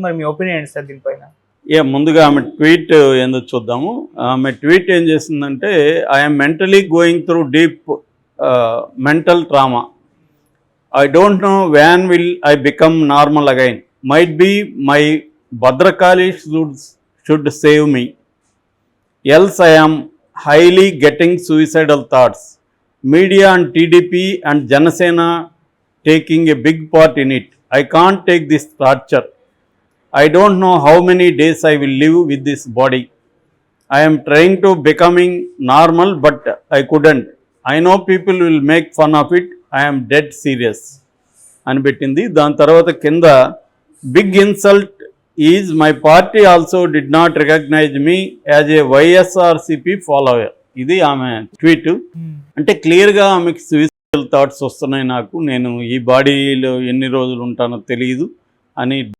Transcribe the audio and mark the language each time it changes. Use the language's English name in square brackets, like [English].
[Telugu] మరి మీ ఒపీనియన్ ఏంటి సార్ దీనిపైన? ముందుగా ఆమె ట్వీట్ ఏందో చూద్దాము. [English] ఆమె ట్వీట్ ఏం చేసిందంటే, I'm mentally going through deep mental trauma. I don't know when will I become normal again. Might be my Bhadrakali should save me. Else I am highly getting suicidal thoughts. Media and TDP and Janasena taking a big part in it. I can't take this torture. I don't know how many days I will live with this body. I am trying to becoming normal but I couldn't. I know people will make fun of it. I am dead serious [Telugu] అని పెట్టింది. దాని తర్వాత కింద [English] Big insult is my party also did not recognize me as a YSRCP follower. [Telugu] ఇది ఆమె tweet. అంటే క్లియర్గా ఆమెకి సూయిసైడల్ థాట్స్ వస్తున్నాయి, నాకు నేను ఈ బాడీలో ఎన్ని రోజులు ఉంటానో తెలియదు అని.